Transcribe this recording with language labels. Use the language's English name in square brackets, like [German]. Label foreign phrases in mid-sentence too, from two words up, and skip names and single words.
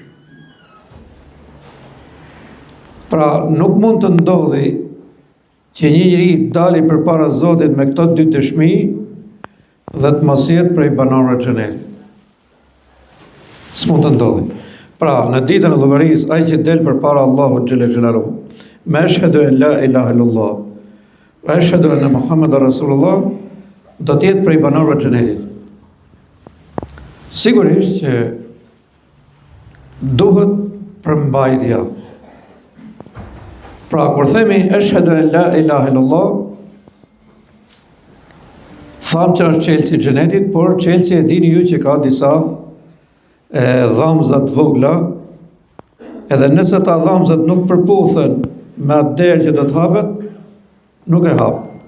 [Albanian] Pra nuk mund të ndodhi që një njeri dali përpara Zotit me këto dy dëshmi dhe të mos jetë prej banorëve të xhenetit. S'mund të ndodhi. Pra, në ditën e llogarisë, ai që del përpara Allahut [Arabic] جل جلاله, [Albanian] me [Arabic] أشهد أن لا إله إلا الله، وأشهد أن محمدا رسول الله, [Albanian] do të jetë prej banorëve të xhenetit. Sigurisht që duhet përmbajtja. Pra, kur themi [Arabic] أشهد أن لا إله إلا الله, [Albanian] thamë që është çelësi I xhenetit, por çelësi e dini ju që ka disa dhamza të vogla, edhe nëse ta dhamzat nuk përputhen me atë derë që do të hapet, nuk e hap.